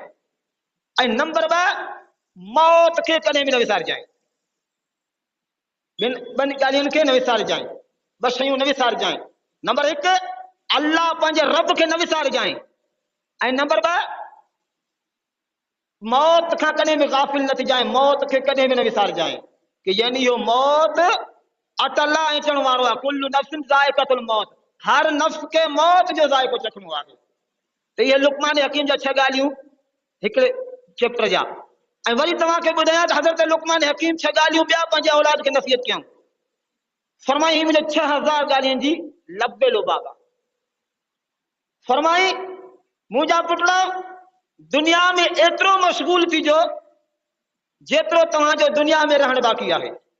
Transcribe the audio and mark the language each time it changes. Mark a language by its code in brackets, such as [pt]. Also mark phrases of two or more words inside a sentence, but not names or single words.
[sd] ऐं नंबर ॿ, मौत खे कॾहिं बि न विसारजांइ, ॿिनि ॻाल्हियुनि खे न विसारजांइ, ॿ शयूं न विसारजांइ। नंबर हिकु, अल्लाह पंहिंजे रब खे न विसारजांइ, ऐं नंबर ॿ, मौत खां कॾहिं बि गाफ़िल न थिजांइ, मौत खे कॾहिं बि न विसारजांइ कि यानी इहो मौत अटल आहे, अचण वारो आहे। [ar] كل نفس ذائقة الموت, [sd] हर नफ्स खे मौत जो ज़ाइक़ो चखणो आहे। त इहे लुक़मान हकीम जा 6 ॻाल्हियूं हिकिड़े चैप्टर जा। ऐं वरी तव्हांखे ॿुधायां त हज़रत लुक़मान हकीम 6 ॻाल्हियूं ॿिया पंहिंजे औलाद खे नसीहत कयूं। फरमाई ही मुंहिंजे 6000 ॻाल्हियुनि जी लबेलो बाबा। फरमाई मुंहिंजा पुटड़ा दुनिया में एतिरो मशगूल थीजो जेतिरो तव्हांजो दुनिया में रहण बाक़ी आहे।